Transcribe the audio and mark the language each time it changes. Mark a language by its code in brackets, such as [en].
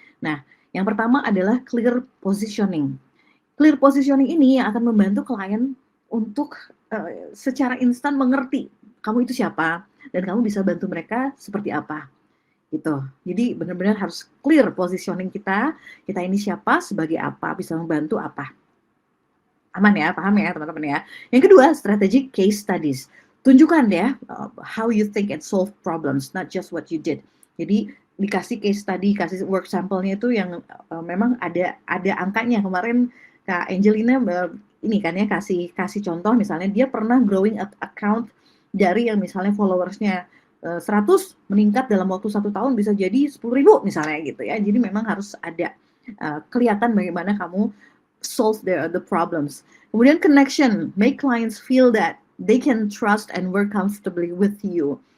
[id] Nah, yang pertama adalah clear positioning. Clear positioning ini yang akan membantu klien untuk secara instan mengerti kamu itu siapa, dan kamu bisa bantu mereka seperti apa gitu. Jadi benar-benar harus clear positioning kita ini siapa, sebagai apa, bisa membantu apa. Aman ya, paham ya teman-teman ya. Yang kedua, strategic case studies. Tunjukkan ya [en] how you think and solve problems, not just what you did. [id] Jadi dikasih case study, kasih work sample-nya itu yang memang ada angkanya. Kemarin Kak Angelina ini kan ya, kasih contoh, misalnya dia pernah growing account dari yang misalnya followersnya 100 meningkat dalam waktu 1 tahun bisa jadi 10.000 misalnya gitu ya. Jadi memang harus ada kelihatan bagaimana kamu [en] solve the problems. [id] Kemudian [en] connection, make clients feel that they can trust and work comfortably with you.